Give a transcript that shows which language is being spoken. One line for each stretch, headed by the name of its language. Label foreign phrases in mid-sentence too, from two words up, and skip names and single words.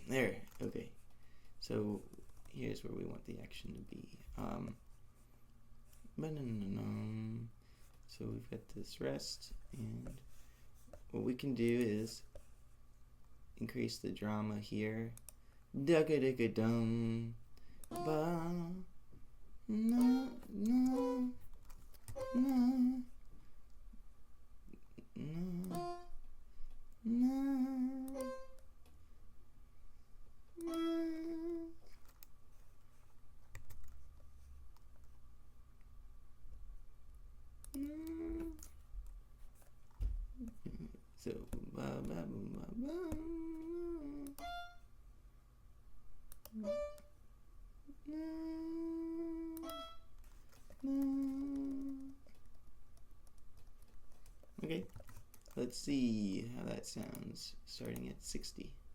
English: There. Okay. So here's where we want the action to be. So we've got this rest, and what we can do is increase the drama here. Dugga dugga dum ba na na na na na. So ba ba ba ba. Okay, let's see how that sounds starting at 60.